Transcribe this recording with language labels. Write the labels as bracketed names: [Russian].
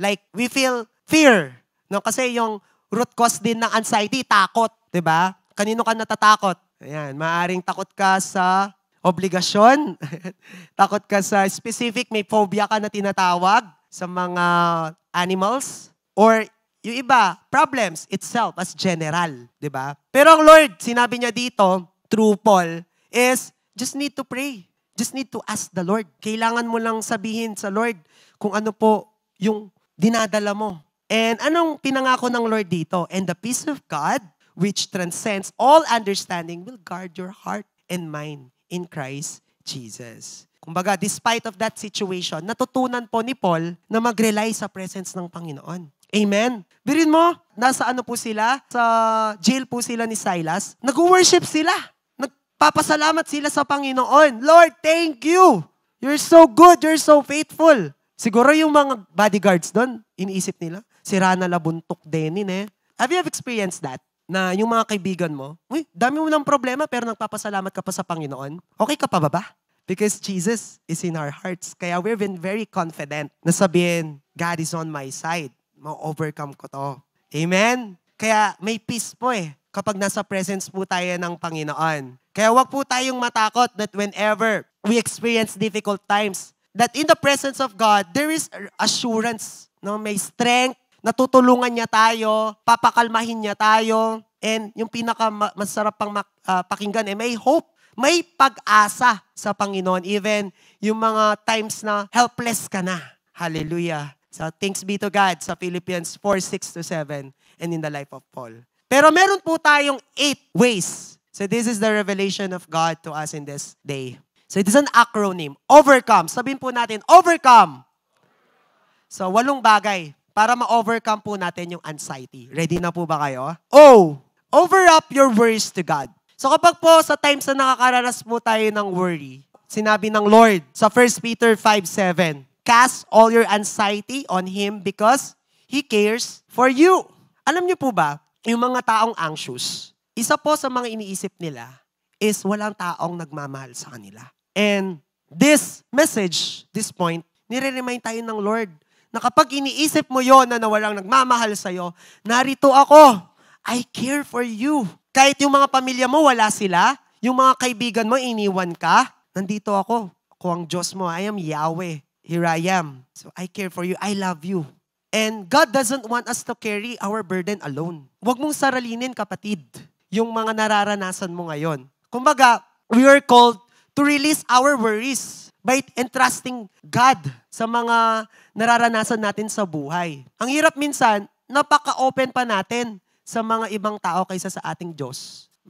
[English] Like, we feel fear. No? [Filipino] Kasi yung root cause din ng anxiety, takot. Diba? Kanino ka natatakot? Ayan, maaring takot ka sa obligasyon. Takot ka sa specific, may phobia ka na tinatawag sa mga animals. [English] Or [Filipino] yung iba, [English] problems itself as general, di ba? [Filipino] Pero ang Lord, sinabi niya dito, [English] through Paul, is just need to pray. Just need to ask the Lord. [Filipino] Kailangan mo lang sabihin sa Lord kung ano po yung dinadala mo. And anong pinangako ng Lord dito? [English] And the peace of God, which transcends all understanding, will guard your heart and mind in Christ Jesus. [Filipino] Kumbaga, [English] despite of that situation, [Filipino] natutunan po ni Paul na mag-rely sa presence ng Panginoon. Amen. Birin mo, nasa ano po sila? Sa jail po sila ni Silas. Nag-worship sila. Nagpapasalamat sila sa Panginoon. [English] Lord, thank you. You're so good. You're so faithful. [Filipino] Siguro yung mga bodyguards doon, iniisip nila, sira na labuntok din eh. [English] Have you experienced that? [Filipino] Na yung mga kaibigan mo, uy, dami mo ng problema pero nagpapasalamat ka pa sa Panginoon. Okay ka pa ba? [English] Because Jesus is in our hearts. Kaya we've been very confident na sabihin, God is on my side. [Filipino] Ma-overcome ko to. Amen? Kaya may peace po kapag nasa presence po tayo ng Panginoon. Kaya wag po tayong matakot [English] that whenever we experience difficult times, that in the presence of God, there is assurance. [Filipino] No? May strength, natutulungan niya tayo, papakalmahin niya tayo, and yung pinakamasarap pang pakinggan, may hope. May pag-asa sa Panginoon, even yung mga times na helpless ka na. [English] Hallelujah. So, thanks be to God sa Philippians 4:6-7 and in the life of Paul. [Filipino] Pero meron po tayong 8 ways. [English] So, this is the revelation of God to us in this day. So, it is an acronym. Overcome. [Filipino] Sabihin po natin, [English] overcome. [Filipino] So, 8 bagay para ma-overcome po natin yung anxiety. Ready na po ba kayo? [English] O, over up your worries to God. [Filipino] So, kapag po sa times na nakakaranas po tayo ng worry, sinabi ng Lord sa 1 Peter 5:7, [English] Cast all your anxiety on Him because He cares for you. [Filipino] Alam niyo po ba, yung mga taong anxious, isa po sa mga iniisip nila is walang taong nagmamahal sa kanila. [English] And this message, this point, [Filipino] nire-remind tayo ng Lord na kapag iniisip mo yon na walang nagmamahal sa'yo, narito ako. [English] I care for you. [Filipino] Kahit yung mga pamilya mo, wala sila. Yung mga kaibigan mo, iniwan ka. Nandito ako. Ako ang Diyos mo. [English] I am Yahweh. Here I am. So I care for you. I love you. And God doesn't want us to carry our burden alone. [Filipino] Huwag mong saralinin, kapatid, yung mga nararanasan mo ngayon. [English] Kumbaga, we are called to release our worries by entrusting God [Filipino] sa mga nararanasan natin sa buhay. Ang hirap minsan, napaka-open pa natin sa mga ibang tao kaysa sa ating Diyos.